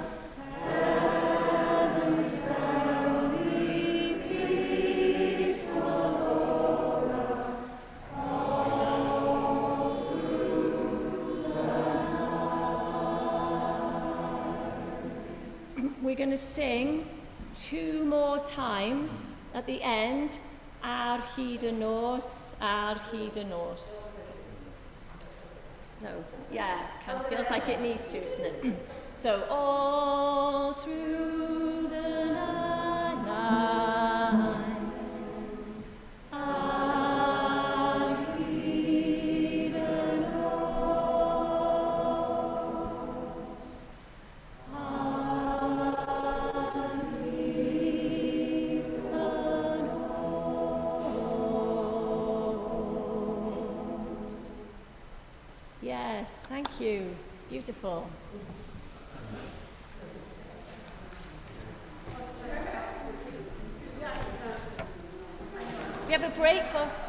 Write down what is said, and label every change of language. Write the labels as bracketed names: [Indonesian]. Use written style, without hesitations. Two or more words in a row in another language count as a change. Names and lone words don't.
[English] Heaven's family peaceful o'er us all through the night. We're going to sing 2 more times at the end. [Welsh] Ar hyd y nos, ar hyd y nos. [English] So, yeah, kind of feels like it needs to, doesn't it? So, all through the night, [Welsh] ar hyd y nos. [English] Yes, thank you. Beautiful. We have a break for...